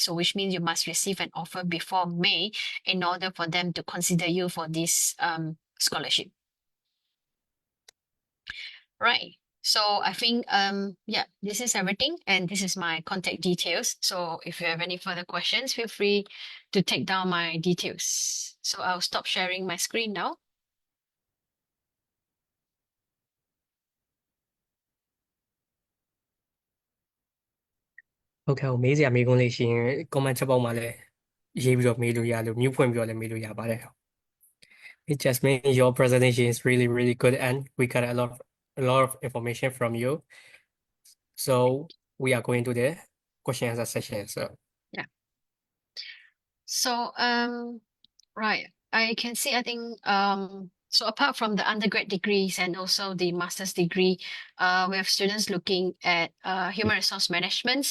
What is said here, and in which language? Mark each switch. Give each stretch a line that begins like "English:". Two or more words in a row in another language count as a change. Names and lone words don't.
English: So which means you must receive an offer before May in order for them to consider you for this scholarship. Right. So I think yeah, this is everything, and this is my contact details. So if you have any further questions, feel free to take down my details. So I'll stop sharing my screen now.
Burmese: ဟုတ်ကဲ့ဟိုမေးစရာမေးခွန်းလေးရှိရင် comment ချက်ပေါက်မှာလည်းရေးပြီးတော့မေးလို့ရလို့ mute ဖွင့်ပြီးတော့လည်းမေးလို့ရပါတယ်
English: Hey Jasmine, your presentation is really really good and we got a lot of information from you. So we are going to the question and answer session. So Yeah. So right, I can see, I think so apart from the undergrad degrees and also the master's degree, we have students looking at human resource management.